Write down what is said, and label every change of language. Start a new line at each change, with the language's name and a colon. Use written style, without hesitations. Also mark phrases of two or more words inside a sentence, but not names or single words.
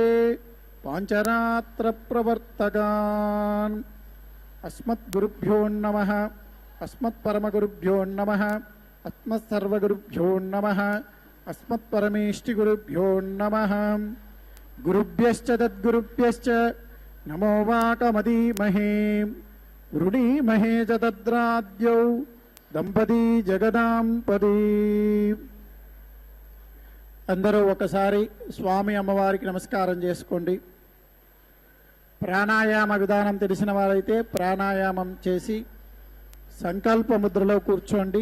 Sanskrit: पाञ्चरात्र प्रवर्तकान् अस्मद्गुरुभ्यो नमः अस्मत्परमगुरुभ्यो नमः अस्मत्सर्वगुरुभ्यो नमः अस्मत्परमेष्टिगुरुभ्यो नमः गुरुभ्यश्च तद्गुरुभ्यश्च नमो वाकमदीमहे वृणीमहे च तद्राद्यौ దంపతి జగదాంపతి.
Telugu: అందరూ ఒకసారి స్వామి అమ్మవారికి నమస్కారం చేసుకోండి. ప్రాణాయామ విధానం తెలిసిన వారైతే ప్రాణాయామం చేసి సంకల్ప ముద్రలో కూర్చోండి.